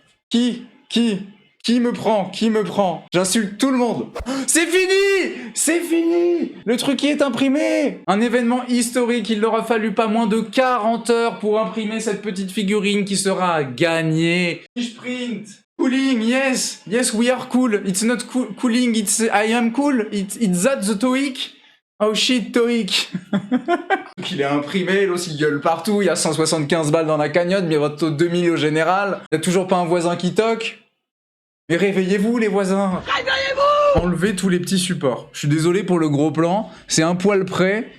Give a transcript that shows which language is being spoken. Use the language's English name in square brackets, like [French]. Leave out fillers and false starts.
[French] Qui me prend? Qui me prend? J'insulte tout le monde. C'est fini! C'est fini! Le truc est imprimé! Un événement historique, il leur a fallu pas moins de 40 heures pour imprimer cette petite figurine qui sera gagnée. Je print! [English] Cooling, yes! Yes, we are cool. It's not cooling, it's I am cool. It's that the TOEIC. Oh shit, TOEIC. [French] Il est imprimé, l'autre il gueule partout, il y a 175 balles dans la cagnotte, mais votre taux 2000 au général. Y'a toujours pas un voisin qui toque? Mais réveillez-vous les voisins! Réveillez-vous! Enlevez tous les petits supports. Je suis désolé pour le gros plan, c'est un poil près.